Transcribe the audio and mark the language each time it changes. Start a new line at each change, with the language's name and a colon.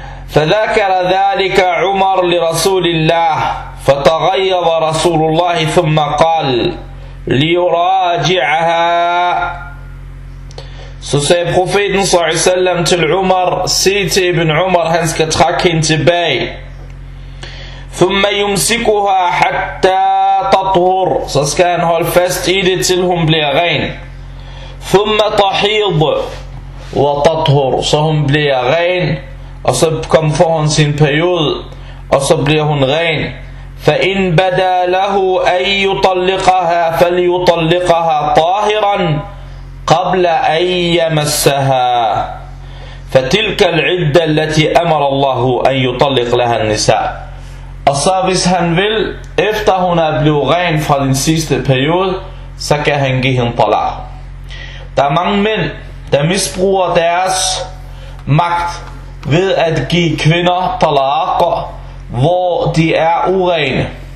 Arabic: فذكر ذلك عمر لرسول الله فتغيظ رسول الله ثم قال ليراجعها.
Danish: Så sagde profeten sallallahu alaihi wasallam til Umar, sig til Ibn Umar, han skal trække hende tilbage.
Arabic: ثم يمسكها حتى تطهر.
Danish: Så skal han holde fast i det til hun bliver ren.
Arabic: ثم تحيض وتطهر.
Danish: Så hun bliver ren, og så kommer for hun sin periode, og så bliver hun ren.
Arabic: فإن بدا له أن يطلقها فليطلقها طاهرا قبل أن يمسها فتلك العدة التي أمر الله أن يطلق لها النساء.
Danish: Og så hvis han vil, efter hun er blevet ren fra den sidste periode, så kan han give hende talaq. Der er mange mænd, der misbruger deres magt ved at give kvinder talaq, hvor de er urene.